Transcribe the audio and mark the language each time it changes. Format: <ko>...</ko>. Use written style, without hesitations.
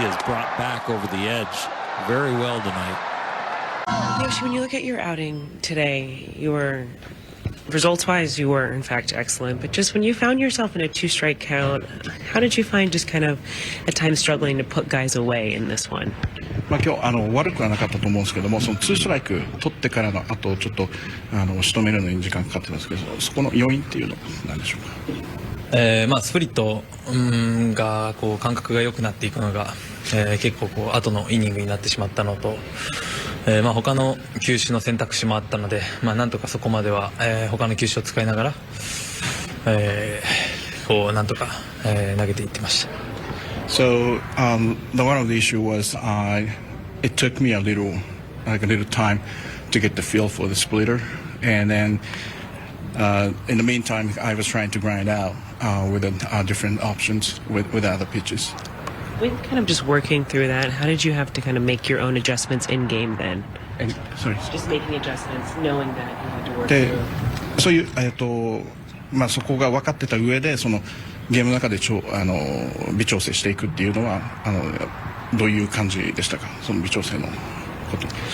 <en>He has brought back over the edge very well tonight. Yoshi, when you look at your outing today, you were, results-wise, you were, in fact, excellent. But just when you found yourself in a 2-strike count, how did you find just kind of at times struggling to put guys away in this one?</en> <ja>今日悪くはなかったと思うんですけども、その2ストライク取ってからの後ちょっと仕留めるのに時間かかってますけど、そこの要因っていうのは何でしょうか。スプリットがこう感覚が良くなっていくのが、結構こう後のイニングになってしまったのと、他の球種の選択肢もあったので、なんとかそこまでは、他の球種を使いながら、こうなんとか、投げていってました。</ja> <en>So one of the issue was it took me a little time to get the feel for the splitter, and then in the meantime I was trying to grind out with different options with other pitches. With kind of just working through that, how did you have to kind of make your own adjustments in game then? Sorry. Just making adjustments, knowing that you had to work</en> <ja>で</ja> <en>through.</en> <ja>そういうそこが分かってた上でそのゲームの中で微調整していくっていうのはどういう感じでしたか、その微調整のこと。</ja>